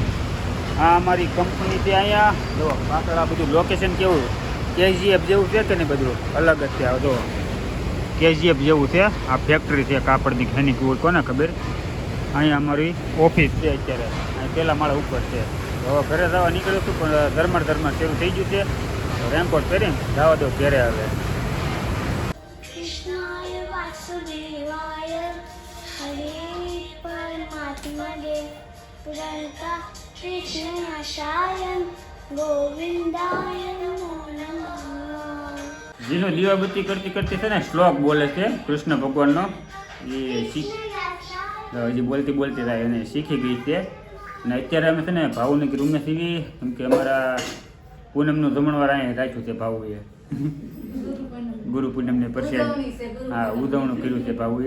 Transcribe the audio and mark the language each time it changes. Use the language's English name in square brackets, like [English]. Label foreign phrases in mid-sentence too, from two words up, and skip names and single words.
[Gujarati] આ અમારી કંપની છે અહીંયા. જો પાછળ આ બધું લોકેશન કેવું KGF જેવું છે કે નહીં, બધું અલગ જ છે. આ જો KGF જેવું છે. આ ફેક્ટરી છે કાપડની ખેની હોય કોને ખબર. અહીંયા અમારી ઓફિસ છે અત્યારે. અહીં પહેલા માળા ઉપર છે. હવે ઘરે જવા નીકળ્યું હતું પણ ધરમર શરૂ થઈ ગયું છે. રેનકોટ પહેરીને જવા દો ઘરે આવે. [Sanskrit] कृष्णाय वासुदेवाय हरे परमात्मने प्रणता कृष्णनाशाय गोविंदाय नमो नमः. [Gujarati] જેનો દીવાબત્તી કરતી છે ને શ્લોક બોલે છે કૃષ્ણ ભગવાનનો. એ હજી બોલતી થાય અને શીખી ગઈ છે. અને અત્યારે અમે છે ને ભાવુને રૂમે સીવી કેમ કે અમારા પૂનમનું જમણવાર અહીંયા રાખ્યું છે ભાવુએ. ગુરુ પૂનમને પ્રસાદ હા ઉજવણું કર્યું છે ભાવુએ.